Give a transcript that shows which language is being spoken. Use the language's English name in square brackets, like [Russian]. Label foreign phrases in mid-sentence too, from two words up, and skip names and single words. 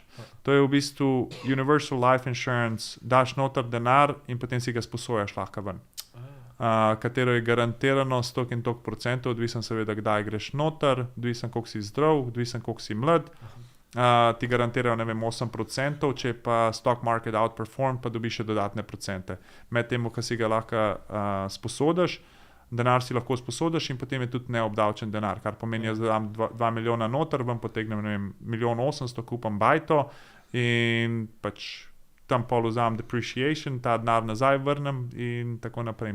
[Slovenian] To je v bistvu [English] Universal Life Insurance, [Slovenian] daš noter denar in potem si ga sposojaš lahko ven. Katero je garantirano 100 in toliko procentov, odvisen seveda, kdaj greš noter, odvisen, koliko si zdrav, odvisen, koliko si mlad. Ti garantirajo, 8%, če pa [English] stock market outperform, [Slovenian] pa dobiš še dodatne procente. Med temu, ko si ga lahko sposodiš, denar si lahko sposodiš in potem je tudi neobdavčen denar, kar pomeni, da dam 2 milijona noter, vam potegnem 1.800.000, kupam bajto in pač tam pol vzamem depreciation, ta denar nazaj vrnem in tako naprej.